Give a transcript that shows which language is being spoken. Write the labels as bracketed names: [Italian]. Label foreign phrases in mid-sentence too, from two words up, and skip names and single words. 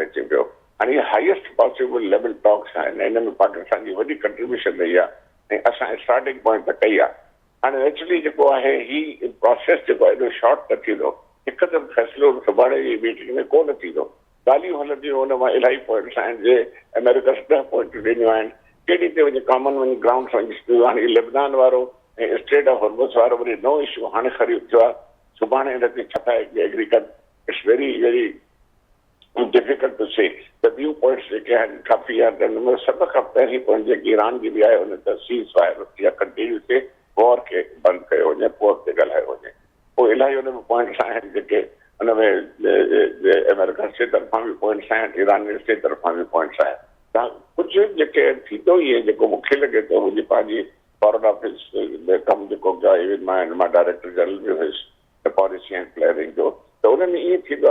[Sindhi] अचे पियो हाणे इहे [English] highest possible level talks [Sindhi] आहिनि हिन में पाकिस्तान जी वॾी कंट्रीब्यूशन रही आहे ऐं असां [English] starting point [Sindhi] त कई आहे हाणे एक्चुअली जेको आहे हीउ प्रोसेस जेको आहे एॾो शॉर्ट न थींदो हिकदमि फ़ैसिलो सुभाणे जी मीटिंग में कोन थींदो ॻाल्हियूं हलंदियूं हुन मां इलाही पॉइंट्स आहिनि जे अमेरिका 10 पॉइंट ॾिनियूं आहिनि केॾी ते वञी कॉमन वञी ग्राउंड वञी हाणे लेबनान वारो ऐं स्ट्रेट ऑफ हॉर्मुज़ वारो वरी नओं इशू हाणे ख़रीद थियो आहे सुभाणे हिन ते छा था एग्री कनि [English] it's very very difficult to say [Sindhi] त ॿियूं पॉइंट्स जेके आहिनि काफ़ी आहिनि हुन में सभ खां पहिरीं पॉइंट जेकी ईरान जी बि आहे हुन त [English] cease fire [Sindhi] या कंटिन्यू थिए वॉर खे बंदि कयो वञे पोइ अॻिते ॻाल्हायो वञे पोइ इलाही हुन में पॉइंट्स आहिनि जेके हुन में अमेरिका जे तरफ़ां बि पॉइंट्स आहिनि ईरान जे तरफ़ां बि पॉइंट्स आहिनि त कुझु जेके थींदो ई आहे जेको मूंखे लॻे थो मुंहिंजी पंहिंजी [English] foreign office [Sindhi] में कमु जेको इवन मां [English] director general [Sindhi] बि हुयुसि [English] policy and planning [Sindhi] जो त हुन में ईअं थींदो